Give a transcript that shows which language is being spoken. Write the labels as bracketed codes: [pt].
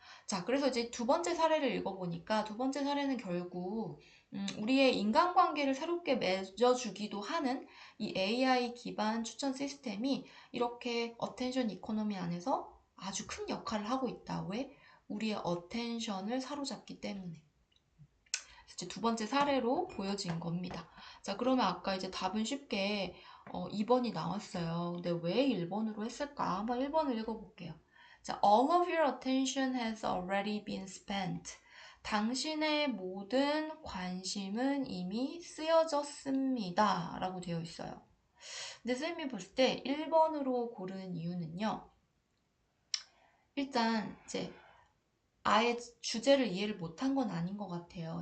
[ko] 자, 그래서 이제 두 번째 사례를 읽어보니까 두 번째 사례는 결국 우리의 인간관계를 새롭게 맺어주기도 하는 이 AI 기반 추천 시스템이 이렇게 어텐션 이코노미 안에서 아주 큰 역할을 하고 있다. 왜? 우리의 어텐션을 사로잡기 때문에. 이제 두 번째 사례로 보여진 겁니다. 자, 그러면 아까 이제 답은 쉽게 2번이 나왔어요. 근데 왜 1번으로 했을까? 한번 1번을 읽어볼게요. [en] 자, all of your attention has already been spent. [ko] 당신의 모든 관심은 이미 쓰여졌습니다. 라고 되어 있어요. 근데 쌤이 볼 때 1번으로 고른 이유는요. 일단 이제 아예 주제를 이해를 못한 건 아닌 것 같아요.